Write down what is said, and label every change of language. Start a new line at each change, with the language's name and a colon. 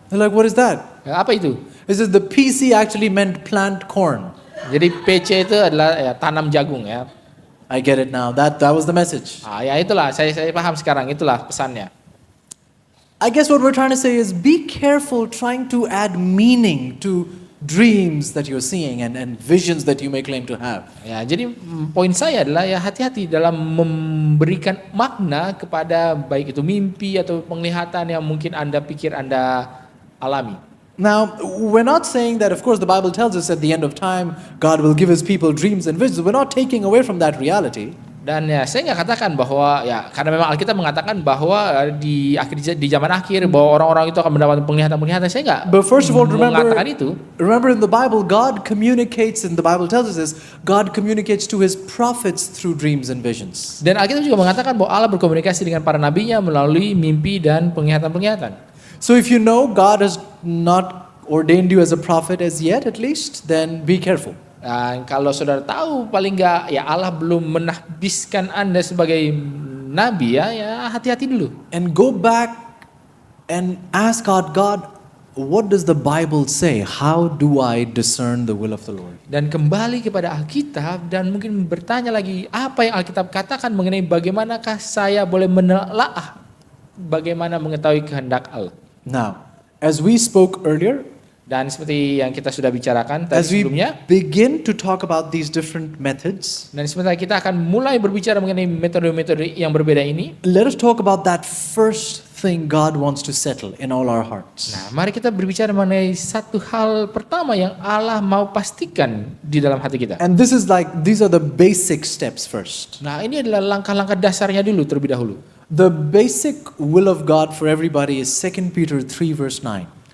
English: They're like, what is that?
Indonesian: Apa itu?
English: He says, the PC actually meant plant corn.
Indonesian: Jadi PC itu adalah tanam jagung ya.
English: I get it now. That was the message.
Indonesian: Ya itulah, saya paham sekarang, itulah pesannya.
English: I guess what we're trying to say is be careful trying to add meaning to dreams that you're seeing and visions that you may claim to have.
Indonesian: Ya, jadi poin saya adalah hati-hati dalam memberikan makna kepada baik itu mimpi atau penglihatan yang mungkin Anda pikir Anda alami.
English: Now, we're not saying that, of course, the Bible tells us at the end of time, God will give his people dreams and visions. We're not taking away from that reality.
Indonesian: Dan ya saya nggak katakan bahwa ya karena memang Alkitab mengatakan bahwa di zaman akhir bahwa orang-orang itu akan mendapatkan penglihatan-penglihatan. Saya nggak
English: But first of all,
Indonesian: mengatakan itu.
English: remember in the Bible, God communicates, and the Bible tells us this, God communicates to his prophets through dreams and visions.
Indonesian: Dan Alkitab juga mengatakan bahwa Allah berkomunikasi dengan para nabinya melalui mimpi dan penglihatan-penglihatan.
English: So if you know God has not ordained you as a prophet as yet, at least, then be careful.
Indonesian: Dan kalau saudara tahu paling nggak ya Allah belum menahbiskan Anda sebagai nabi ya hati-hati dulu.
English: And go back and ask God, what does the Bible say? How do I discern the will of the Lord?
Indonesian: Dan kembali kepada Alkitab dan mungkin bertanya lagi apa yang Alkitab katakan mengenai bagaimanakah saya boleh menelaah bagaimana mengetahui kehendak Allah.
English: Now, as we spoke earlier,
Indonesian: Dan seperti yang kita sudah bicarakan tadi
English: as we
Indonesian: sebelumnya,
English: begin to talk about these different methods,
Indonesian: dan sebentar kita akan mulai berbicara mengenai metode-metode yang berbeda ini.
English: let us talk about that first thing God wants to settle in all our hearts.
Indonesian: Nah, mari kita berbicara mengenai satu hal pertama yang Allah mau pastikan di dalam hati kita.
English: And this is these are the basic steps first.
Indonesian: Nah, ini adalah langkah-langkah dasarnya dulu terlebih dahulu.
English: The basic will of God for everybody is 2 Peter 3 verse 9.